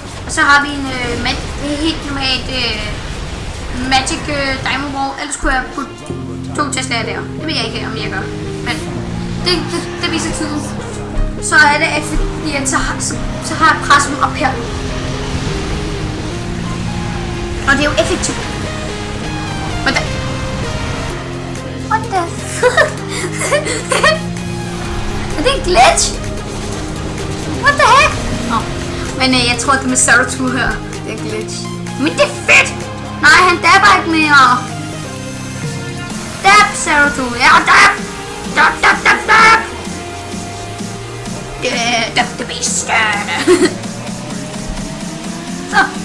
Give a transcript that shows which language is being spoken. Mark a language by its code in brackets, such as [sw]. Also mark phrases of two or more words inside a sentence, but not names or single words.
[da] Og så har vi en helt normalt Magic Diamond Wall. Ellers kunne jeg putte 2 Teslaer der. Det ved jeg ikke, om jeg gør. Men det viser tiden. Så er det, at fordi at så har jeg presset dem op her. Og det er jo effektivt. [en] What the fuck? [da] Er det en glitch? [en] What the heck? [da] Men jeg tror, det med Zeratul her, det er en glitch. Men det er fedt! Nej, han dabber ikke mere. Dab, Zeratul. Ja, dab! Dab! Det bedste. Så.